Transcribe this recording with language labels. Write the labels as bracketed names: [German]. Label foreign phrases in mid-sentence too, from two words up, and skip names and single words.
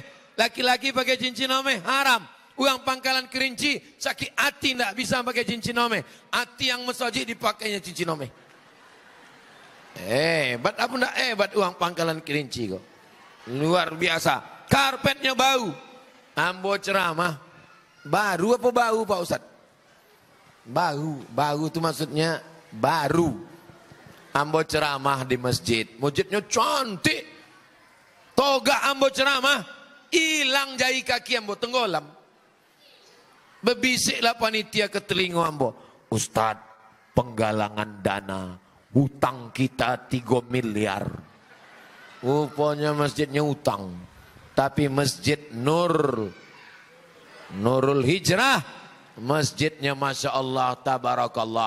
[Indonesian] Laki-laki pakai cincin omeh haram. Uang Pangkalan Kerinci sakit hati tidak bisa pakai cincin omeh. Hati yang mesajid dipakainya cincin omeh. Hebat apa tidak hebat uang Pangkalan Kerinci kok. Luar biasa. Karpetnya bau. Ambo ceramah. Baru apa bau Pak Ustaz? Bau. Bau itu maksudnya baru. Ambo ceramah di masjid. Masjidnya cantik. Toga ambo ceramah, hilang jari kaki ambo tenggelam. Bebisiklah panitia ke telinga ambo. Ustaz, penggalangan dana, hutang kita 3 miliar. Rupanya masjidnya hutang. Tapi masjid Nurul Hijrah, masjidnya [Arabic] ما شاء الله، تبارك الله.